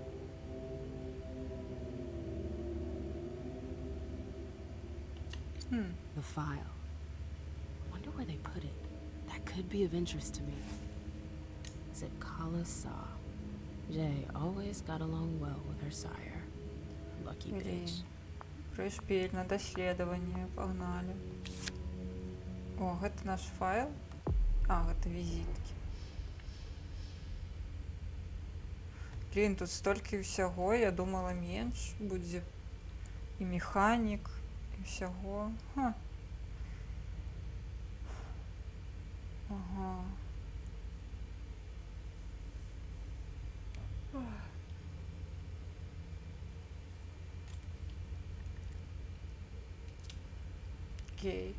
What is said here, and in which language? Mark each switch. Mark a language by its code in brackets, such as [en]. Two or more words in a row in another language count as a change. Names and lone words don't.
[en] The file. Wonder where they put it. That could be of interest to me. Zikala saw. Jay always got along well with her sire. Lucky bitch. [ru] Пришпиль на доследование. [be] Погнали. О, гэта наш файл. А, гэта візіткі. Блін, тут столькі ўсяго, я думала менш будзе. І механік, і ўсяго. Ха. Ага. Окей.